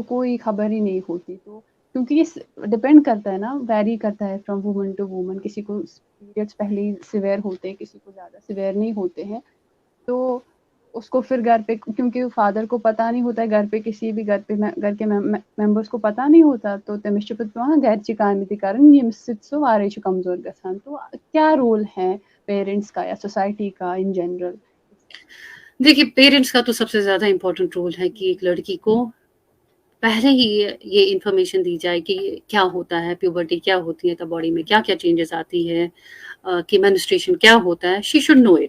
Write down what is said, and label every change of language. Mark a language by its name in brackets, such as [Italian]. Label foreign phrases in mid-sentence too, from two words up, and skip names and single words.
[Hindi] उसको कोई खबर ही नहीं होती, तो क्योंकि ये डिपेंड करता है ना, वैरी करता है [English] from woman to woman, [Hindi] किसी को पीरियड्स पहले ही सिवियर होते हैं, किसी को ज़्यादा सिवियर नहीं होते हैं। तो उसको फिर घर पे, क्योंकि फादर को पता नहीं होता है, घर पे किसी भी घर के मेंबर्स को पता नहीं होता, तो [Kashmiri] तमिस छ पेवान घरची कामि ते करन, येमिस सित सो वारे छ कमजोर गसान। [Hindi] तो क्या रोल है पेरेंट्स का या सोसाइटी का [English] in general? [Hindi] देखिए, पेरेंट्स का तो सबसे ज़्यादा इम्पोर्टेंट रोल है कि एक लड़की को पहले ही ये इन्फॉर्मेशन दी जाए कि क्या होता है, प्यूबर्टी क्या होती है, तब बॉडी में क्या-क्या चेंजेस आती है, कि मेंस्ट्रुएशन क्या होता है, [English] she should know it.